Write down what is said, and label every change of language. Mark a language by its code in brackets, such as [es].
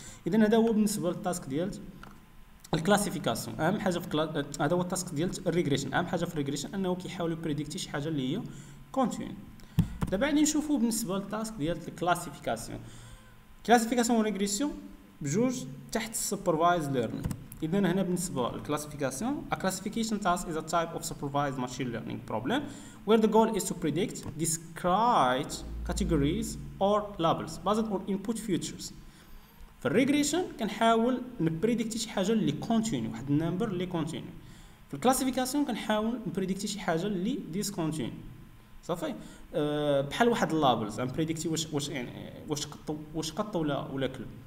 [ar] اذا هذا هو بالنسبه للتاسك ديال الكلاسيفيكاسيون. اهم حاجه في هذا هو التاسك ديال الريغريشن. اهم حاجه في الريغريشن انه كيحاول يبريديكتي شي حاجه اللي هي كونتينيو. دابا غادي نشوفوا بالنسبه للتاسك ديال الكلاسيفيكاسيون. كلاسيفيكاسيون وريغريسيون بجوج تحت السوبرفايز ليرنينغ. اذا هنا بالنسبه للكلاسيفيكاسيون [en] a classification task is a type of supervised machine learning problem where the goal is to predict, describe categories or labels based on input features. [ar] في الريغريشن كنحاول نبريديكتي شي حاجه اللي كونتينيو، واحد النمبر اللي كونتينيو. في الكلاسيفيكاسيون كنحاول نبريديكتي شي حاجه اللي ديسكونتينيو. صافي بحال واحد اللابلز نبريديكتي واش يعني واش قط ولا كلب.